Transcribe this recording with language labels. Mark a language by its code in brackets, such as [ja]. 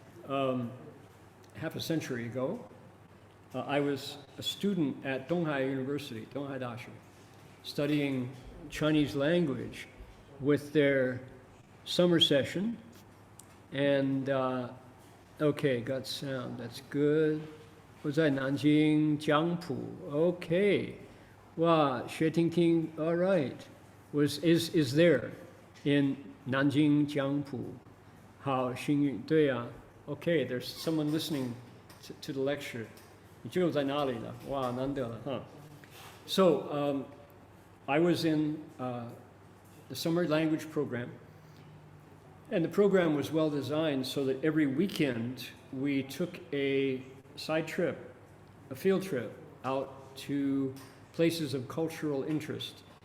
[en] Half a century ago, I was a student at Donghai University, Donghai Dashi, studying Chinese language with their summer session. And, okay, got sound, that's good. [zh] 我在南京江浦, okay. [en] Wow, 薛听听, all right, is there in Nanjing Jiangpu. [zh] 好，幸运，对呀。 [en] Okay, there's someone listening to the lecture. [zh] 你就在哪里了？哇，难得了，huh? [en] So, I was in the summer language program, and the program was well designed so that every weekend we took a side trip, a field trip, out to places of cultural interest.